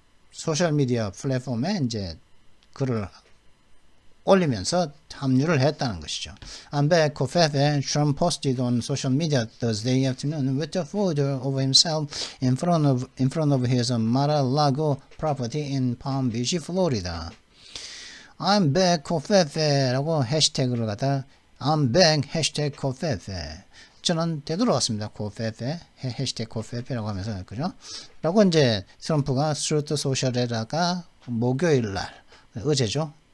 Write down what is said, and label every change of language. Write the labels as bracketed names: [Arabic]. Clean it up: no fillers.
[Korean] 소셜 미디어 플랫폼에 이제 글을 올리면서 합류를 했다는 것이죠. [English] I'm back, 코페페. Trump posted on social media Thursday afternoon with a photo of himself in front of his Mar-a-Lago property in Palm Beach, Florida. I'm back, [Korean] 코페페라고 해시태그를 갖다 I'm back, 해시태그 코페페. 저는 되돌아왔습니다. 코페페, 해시태그 코페페라고 하면서, 그죠? 라고 이제 트럼프가 트루트 소셜에다가 목요일 날, 어제죠?